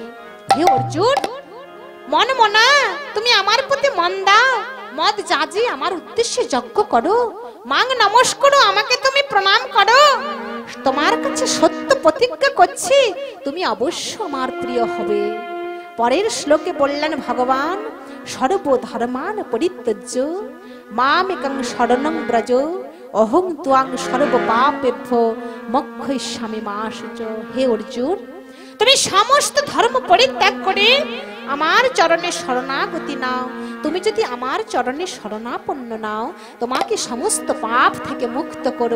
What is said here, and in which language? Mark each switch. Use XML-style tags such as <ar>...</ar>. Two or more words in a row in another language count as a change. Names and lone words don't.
<bn>হে অর্জুন, মনমনা, তুমি আমার প্রতি মন দাও,</bn> <sa>মদ যাজি</sa> <bn>আমার উদ্দেশ্যে যজ্ঞ করো,</bn> <sa>মাং নমস্কুরু,</sa> <bn>আমাকে তুমি প্রণাম করো। তোমার কাছে সত্য প্রতিজ্ঞা করছি, তুমি অবশ্য আমার প্রিয় হবে। পরের শ্লোকে বললেন ভগবান,</bn> <sa>সর্বধর্মান পরিত্যজ্য মামেকং শরণং ব্রজ অহং ত্বাং সর্বপাপেভ্যো মোক্ষয়িষ্যামি মা শুচ।</sa> <bn>হে অর্জুন, তুমি সমস্ত ধর্ম পরিত্যাগ করে আমার চরণে শরণাগতি নাও। তুমি যদি আমার চরণে শরণাপন্ন নাও, তোমাকে সমস্ত পাপ থেকে মুক্ত করব।</bn>